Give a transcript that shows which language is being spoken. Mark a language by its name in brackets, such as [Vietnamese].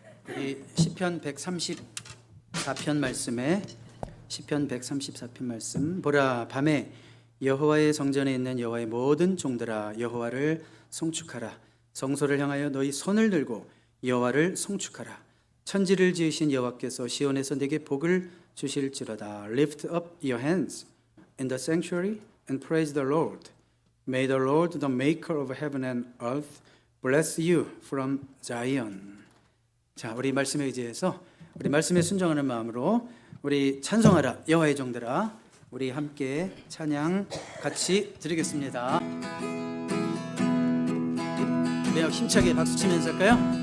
[Korean] 우리 시편 134편 말씀에 시편 134편 말씀 보라 밤에 여호와의 성전에 있는 여호와의 모든 종들아 여호와를 송축하라. 성소를 향하여 너희 손을 들고 여호와를 송축하라. 천지를 지으신 여호와께서 시온에서 내게 복을 주실지로다. [English] Lift up your hands in the sanctuary and praise the Lord. May the Lord, the maker of heaven and earth, bless you from Zion. [Korean] 자, 우리 말씀에 의지해서 우리 말씀에 순종하는 마음으로 우리 찬송하라 여호와의 종들아, 우리 함께 찬양 같이 드리겠습니다. 네, 힘차게 박수 치면서 할까요?